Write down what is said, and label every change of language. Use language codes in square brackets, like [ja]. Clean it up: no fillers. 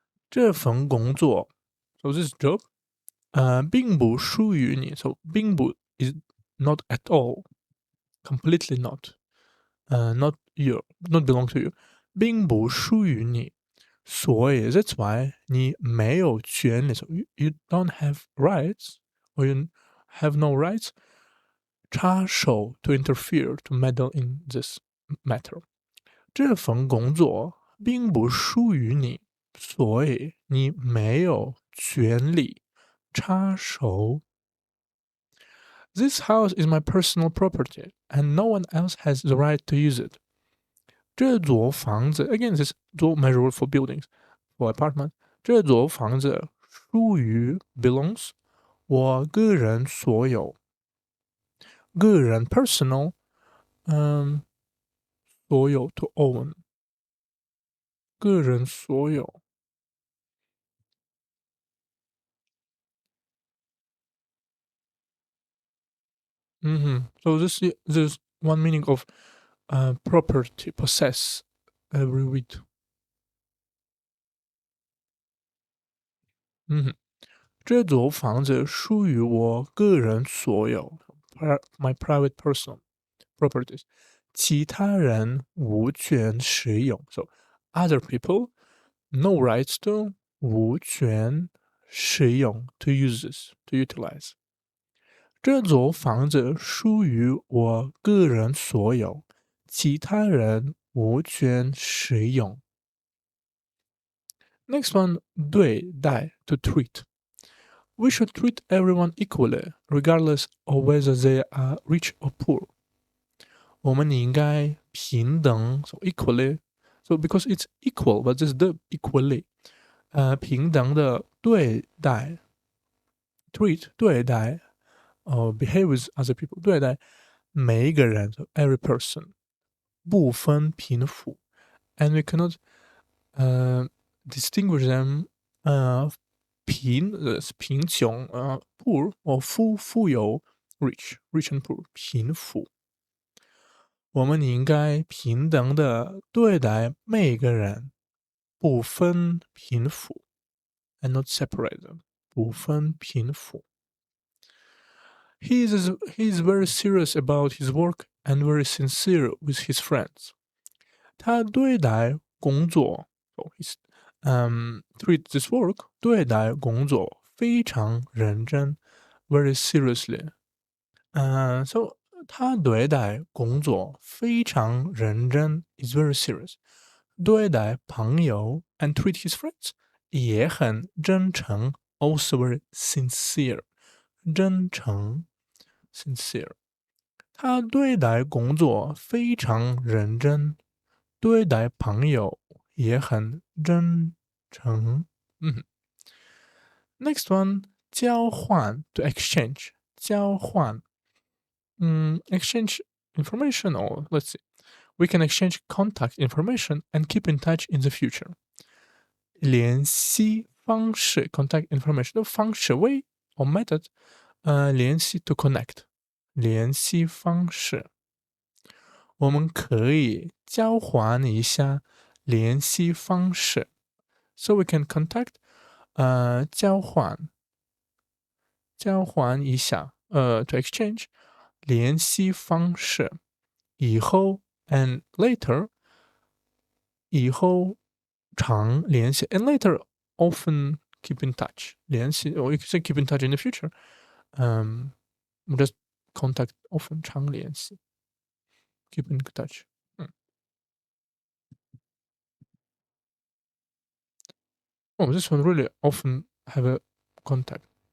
[zh] 这份工作 [en] so this job [zh] 并不属于你 [en] so 并不 is not at all completely not not not belong to you [zh] 并不属于你，所以 [en] that's why [zh] 你没有权利 [en] so you don't have rights or you have no rights [zh] 插手 [en] to interfere to meddle in this matter。 [zh] 这份工作并不属于你，所以你没有权利插手。 [en] This house is my personal property, and no one else has the right to use it. [zh] 这座房子 [en] again, this 座 measure for buildings for apartment. [zh] 这座房子属于 [en] belongs [zh] 我个人所有，个人 [en] personal， [zh] 所有 [en] to own， [zh] 个人所有。 [en] So this one meaning of property possess every week。 [zh] 这座房子属于我个人所有， [en] my private personal properties， [zh] 其他人无权使用。 [en] So other people no rights to [zh] 无权使用 [en] to use this to utilize。 [zh] 这座房子属于我个人所有，其他人无权使用。 [en] Next one，对待 to treat。 We should treat everyone equally, regardless of whether they are rich or poor. [zh] 我们应该平等 [en] so equally, so because it's equal, but this is the equally， [zh] 平等的对待 [en] treat 对待behave with other people [zh] 对待每一个人 [en] so every person [zh] 不分贫富 [en] and we cannot distinguish them [zh] 贫穷 [en] poor or [zh] 富有 [en] rich and poor [zh] 贫富。我们应该平等的对待每个人，不分贫富 [en] and not separate them [zh] 不分贫富。 [en] He is very serious about his work and very sincere with his friends. [zh] 他对待工作 [en] so his treat this work [zh] 对待工作非常认真 [en] very seriously。 [zh] so 他对待工作非常认真 [en] is very serious。 [zh] 对待朋友 [en] and treat his friends [zh] 也很真诚 [en] also very sincere。 [zh] 真诚 sincere。他对待工作非常认真，对待朋友也很真诚。 [en] Next one，交换 to exchange，交换。 exchange information or let's see, we can exchange contact information and keep in touch in the future. [zh] 联系方式 [en] contact information [zh] 的方式 [en] way or method，联系 to connect，联系方式。 [zh] 我们可以交换一下联系方式， [en] so we can contact， [zh] 交换交换一下， [en] to exchange [zh] 联系方式，以后 [en] and later [zh] 以后常联系 [en] and later often keep in touch 联系，or you can say keep in touch in the future，just contact often [zh] 常联系 [en] keep in touch，this one really often have a contact。